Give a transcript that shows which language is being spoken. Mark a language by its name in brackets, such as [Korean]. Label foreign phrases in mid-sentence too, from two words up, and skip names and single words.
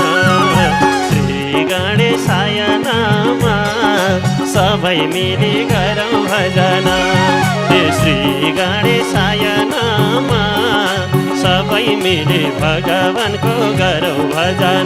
[Sanskrit] श्री गणेशाय नमः [Nepali] सबै मिली गरौँ भजन। [Sanskrit] श्री गणेशाय नमः [Nepali] सबै मिली भगवानको गरौँ भजन।